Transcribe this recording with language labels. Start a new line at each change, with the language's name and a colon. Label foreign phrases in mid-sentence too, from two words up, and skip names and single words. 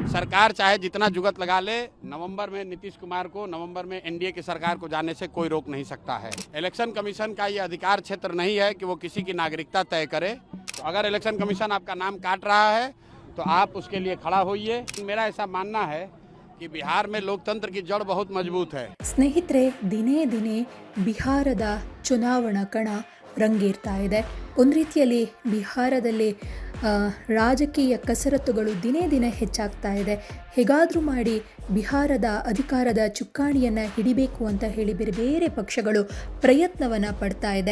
Hindi: सरकार चाहे जितना जुगत लगा ले, नवंबर में नीतीश कुमार को, नवंबर में एनडीए की सरकार को जाने से कोई रोक नहीं सकता है।
English: election commission
Hindi: का ये अधिकार क्षेत्र नहीं है कि वो किसी की नागरिकता तय करे। तो अगर
English: election commission
Hindi: आपका नाम काट रहा है तो आप उसके लिए खड़ा होइए। मेरा ऐसा मानना है कि बिहार में लोकतंत्र की जड़ बहुत मजबूत है।
Kannada: ಸ್ನೇಹಿತರೆ, ದಿನೇ ದಿನೇ ಬಿಹಾರದ ಚುನಾವಣಾ ಕಣ ರಂಗೇರ್ತಾ ಇದೆ. ಒಂದು ರೀತಿಯಲ್ಲಿ ಬಿಹಾರದಲ್ಲಿ ರಾಜಕೀಯ ಕಸರತ್ತುಗಳು ದಿನೇ ದಿನೇ ಹೆಚ್ಚಾಗ್ತಾ ಇದೆ. ಹೇಗಾದರೂ ಮಾಡಿ ಬಿಹಾರದ ಅಧಿಕಾರದ ಚುಕ್ಕಾಣಿಯನ್ನು ಹಿಡಿಬೇಕು ಅಂತ ಹೇಳಿ ಬೇರೆ ಬೇರೆ ಪಕ್ಷಗಳು ಪ್ರಯತ್ನವನ್ನು ಪಡ್ತಾ ಇದೆ.